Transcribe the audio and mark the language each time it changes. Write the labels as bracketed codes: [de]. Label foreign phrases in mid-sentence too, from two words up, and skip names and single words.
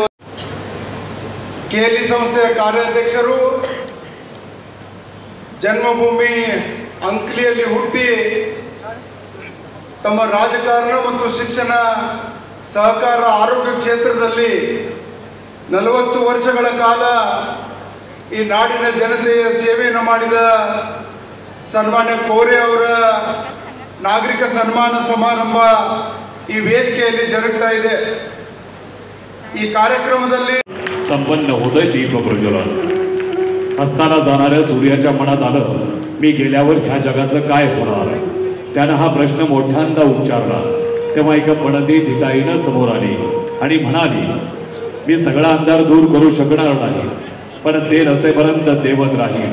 [kn] ಕೆಎಲ್ಇ ಸಂಸ್ಥೆಯ ಕಾರ್ಯಾಧ್ಯಕ್ಷರು, ಜನ್ಮಭೂಮಿ ಅಂಕ್ಲಿಯಲ್ಲಿ ಹುಟ್ಟಿ ತಮ್ಮ ರಾಜಕಾರಣ ಮತ್ತು ಶಿಕ್ಷಣ, ಸಹಕಾರ, ಆರೋಗ್ಯ ಕ್ಷೇತ್ರದಲ್ಲಿ 40 ವರ್ಷಗಳ ಕಾಲ ಈ ನಾಡಿನ ಜನತೆಯ ಸೇವೆಯನ್ನು ಮಾಡಿದ ಸನ್ಮಾನ್ಯ ಕೋರೆ ಅವರ ನಾಗರಿಕ ಸನ್ಮಾನ ಸಮಾರಂಭ ಈ ವೇದಿಕೆಯಲ್ಲಿ ಜರುಗ್ತಾ ಇದೆ. ಈ ಕಾರ್ಯಕ್ರಮದಲ್ಲಿ [mr] संपन्न होतंय दीप प्रज्वलन. असताना जाणाऱ्या सूर्याच्या मनात आलं, मी गेल्यावर ह्या जगाचं काय होणार. त्यानं हा प्रश्न मोठ्यांदा उच्चारला. तेव्हा एका पणती धिटाईनं समोर आली आणि म्हणाली, मी सगळा अंधार दूर करू शकणार नाही, पण ते नसेपर्यंत देवत राहील.